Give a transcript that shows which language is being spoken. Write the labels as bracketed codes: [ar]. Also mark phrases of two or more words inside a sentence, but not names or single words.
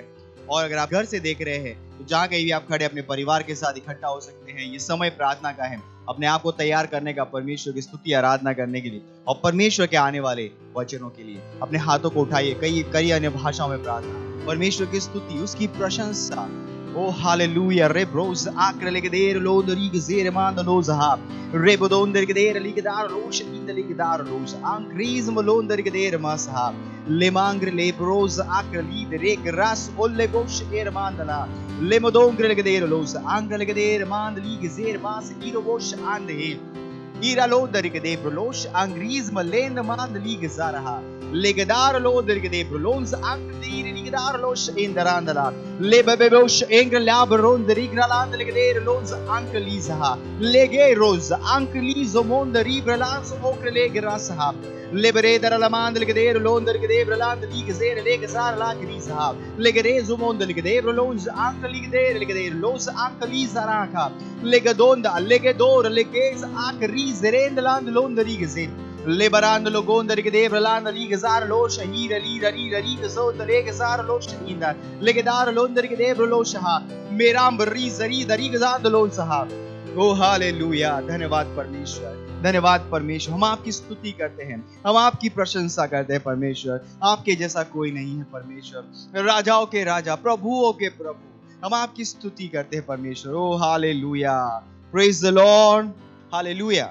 [hi] और अगर आप घर से देख रहे हैं तो जहाँ कहीं भी आप खड़े अपने परिवार के साथ इकट्ठा हो सकते हैं। ये समय प्रार्थना का है, अपने आप को तैयार करने का, परमेश्वर की स्तुति आराधना करने के लिए और परमेश्वर के आने वाले वचनों के लिए। अपने हाथों को उठाइए, कई अन्य भाषाओं में प्रार्थना, परमेश्वर की स्तुति, उसकी प्रशंसा। ओ हालेलुया। रे ब्रोज आक्र लेके देर लोद रीग जेर मान लोज हा रे बोदोन दर के देर लीके दार लोश इन लीके दार लोश अंक्रीज मलोन दर के देर मास हा ले मांग्र ले ब्रोज आक्र लीद रे ग्रास ओले गोश एर मांदला ले मदोंग्र लेके देर लोज आंग्र लेके देर मांद लीग जेर मास ईरो गोश आंदे ईरा लो दर के दे ब्रोलोश अंग्रीज मलेन मांद लीग जारहा लेगदार लो दर के दे ब्रोलोन्स अंक्रीर लेगदार लोश इंदरांदला ले बेबेबोश एंग्र ल्याब रोन दरी ग्रालांद लेके देर लोन्स अंकलीजहा लेगे रोज अंकलीज मोंद री ब्रलांस ओक्र ले ग्रासहा लेबरे दर लमांद लेके देर लोन दर के दे ब्रलांद लीग जेर लेग जार ला ग्रीसहा लेगरे जुमोंद लेके देर लोन्स अंकलीग देर लेके देर लोस अंकलीज अराका लेगदोंद लेगे दोर लेगेस आकरी जेरेंद लांद लोन दरी गजे लेबरांद लोगोंदर के देव लांद ली गजार लो शहीर अली ररी ररी गसो तले गजार लो शहींदा लेगेदार लोंदर के देव लो शहा मेराम बरी जरी दरी गजाद लोन सहा। ओ हालेलुया। धन्यवाद परमेश्वर, धन्यवाद परमेश्वर। हम आपकी स्तुति करते हैं, हम आपकी प्रशंसा करते हैं परमेश्वर। आपके जैसा कोई नहीं है परमेश्वर, राजाओं के राजा, प्रभुओं के प्रभु। हम आपकी स्तुति करते हैं परमेश्वर। ओ हालेलुया, [en] praise the Lord, [hi] हालेलुया।